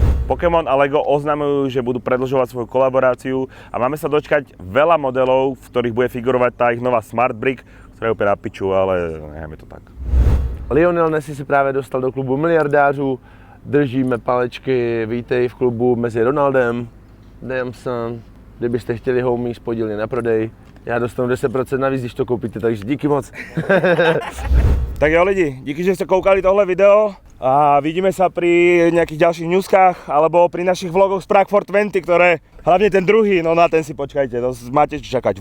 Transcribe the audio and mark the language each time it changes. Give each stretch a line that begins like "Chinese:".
Slovak: Pokémon a Lego oznamujú, že budú predĺžovať svoju kolaboráciu a máme sa dočkať veľa modelov, v ktorých bude figurovať tá ich nová Smart Brick, ktorá je úplne na piču, ale necháme to tak.
Czech: Lionel Messi se právě dostal do klubu miliardářů. Držíme palečky, vítej v klubu mezi Ronaldem, Damson. Kdybyste chtěli homies, podílně na prodej. Já dostanu 10% navíc, když to koupíte, takže díky moc.
Slovak: Tak jo lidi, díky, že ste koukali tohle video a vidíme sa pri nejakých ďalších newskách alebo pri našich vlogoch z Prague for 20, ktoré, hlavne ten druhý, no na ten si počkajte, to máte čo čakať.